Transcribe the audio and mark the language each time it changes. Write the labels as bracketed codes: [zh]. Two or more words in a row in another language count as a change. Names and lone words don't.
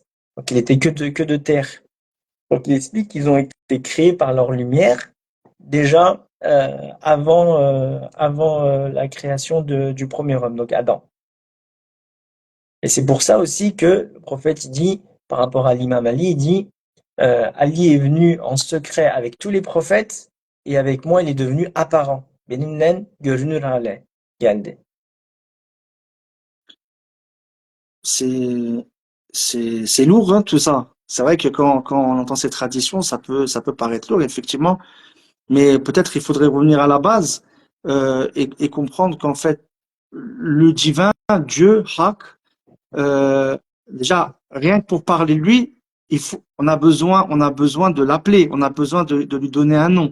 [fr] Donc, il était que de terre. Donc, il explique qu'ils ont été créés par leur lumière déjà avant la création du premier homme, donc Adam. Et c'est pour ça aussi que le prophète il dit, par rapport à l'imam Ali, il dit Ali est venu en secret avec tous les prophètes et avec moi, il est devenu apparent. [tr] Benimle görünür hale geldi. [fr] C'est, c'est lourd, hein, tout ça. C'est vrai que quand on entend ces traditions, ça peut paraître lourd, effectivement. Mais peut-être il faudrait revenir à la base et comprendre qu'en fait, le divin, Dieu, Hak, déjà, rien que pour parler de lui, on a besoin de l'appeler, on a besoin de lui donner un nom.